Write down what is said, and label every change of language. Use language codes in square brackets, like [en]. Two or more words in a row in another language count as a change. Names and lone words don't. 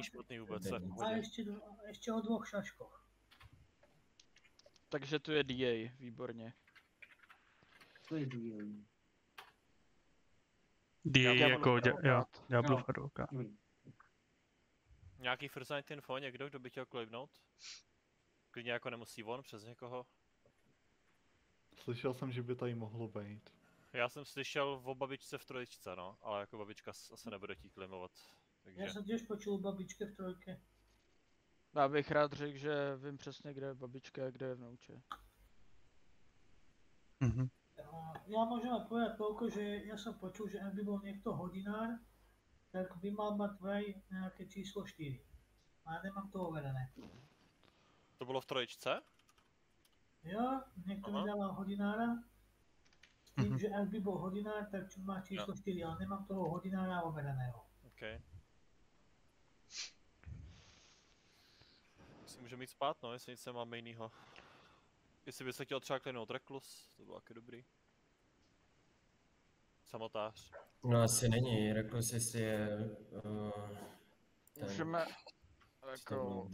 [cs] špatný vůbec, se A hodí. [sk] ještě o 2 šaškoch. [cs] Takže tu je DA, výborně. To je DA. DA jako advokát. Ďáblův advokát. Nějaký [en] first night info, [cs] někdo, kdo by chtěl claimnout? Klidně jako nemusí on, přes někoho. Slyšel jsem, že by tady mohlo být. Já jsem slyšel o babičce v trojičce, no, ale jako babička asi nebude chtít claimovat. Takže... Já jsem těž počul o babičce v 3. Já bych rád řekl, že vím přesně, kde je babička a kde je vnouče. Mhm. [sk] Ja môžem aj povedať toľko, že ja som počul, že ak by bol niekto hodinár, tak by mal mať vraj nejaké číslo 4. A ja nemám to overené. [cs] To bylo v trojičce? [sk] Jo, niekto mi dával hodinára, s tým, že ak by bol hodinár, tak má číslo 4, ale nemám toho hodinára overeného. [en] OK. [cs] Si může mít spát, no, jestli nic nemáme jinýho. Jestli by se chtěl třeba klinout Reklus, to bylo taky dobrý. Samotář. No asi není, Reklus jestli je... Můžeme jako...